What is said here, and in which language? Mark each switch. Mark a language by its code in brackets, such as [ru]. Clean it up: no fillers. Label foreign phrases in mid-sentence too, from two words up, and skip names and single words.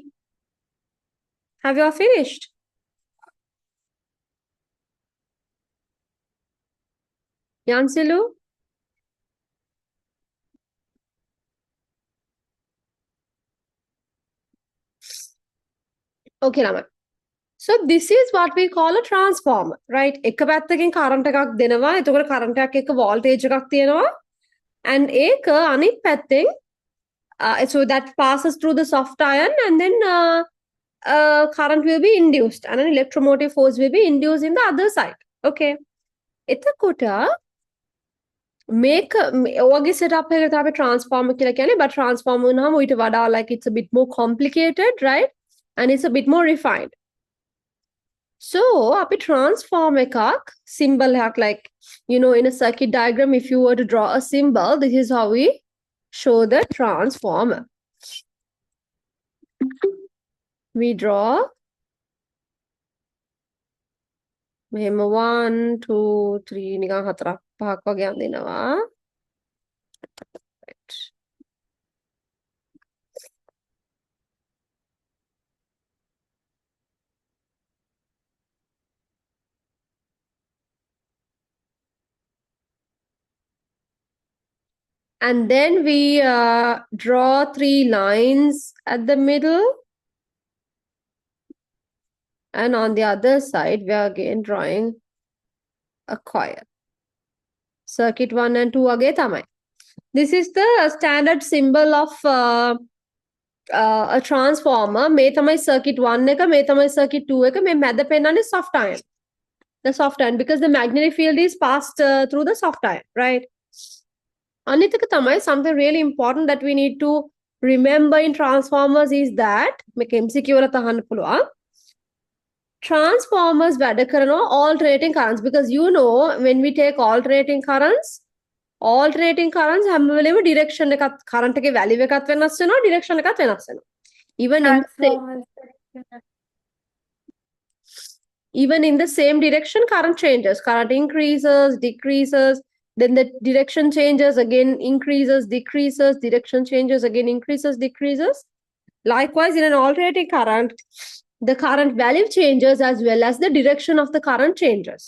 [en] Have you all finished? Yansilu? Okay, Lamai. So this is what we call a transformer, right? [si] එක පැත්තකින් current එකක් දෙනවා. එතකොට current එකක් එක්ක voltage එකක් තියෙනවා. [en] And [si] ඒක අනිත් පැත්තෙන් [en] so that passes through the soft iron and then current will be induced and an electromotive force will be induced in the other side. [si] Okay. එතකොට මේක ඔයගේ setup එක තමයි transformer කියලා කියන්නේ, [en] but transformer [si] වුණාම ඊට වඩා [en] like it's a bit more complicated, right? And it's a bit more refined. So, අපි transform එකක් symbol එකක් like, you know, in a circuit diagram, if you were to draw a symbol, this is how we show the transformer. We draw [si] මෙහෙම 1 2 3 නිකන් 4ක් 5ක් වගේ අඳිනවා. [en] Right. And then we draw 3 lines at the middle. And on the other side, we are again drawing a coil. Circuit 1 and 2 again tamai. This is the standard symbol of a transformer [si] මේ තමයි circuit 1 එක මේ තමයි circuit 2 එක මේ මැද පෙන්නන්නේ [en] soft iron. The soft iron, because the magnetic field is passed through the soft iron, right? [si] අනිත් එක තමයි [en] something really important that we need to remember in transformers is that [si] මේක MCQ වලට අහන්න පුළුවන්. [en] Transformers [si] වැඩ කරනවා [en] alternating currents, because you know when we take alternating currents [si] හැම වෙලේම [en] direction එකත් current එකේ value එකත් [si] වෙනස් වෙනවා, [en] direction එකත් [si] වෙනස් වෙනවා. [en] Even in the same direction, current changes. Current increases, decreases, then the direction changes, again increases, decreases, direction changes, again increases, decreases. Likewise, in an alternating current, the current value changes as well as the direction of the current changes.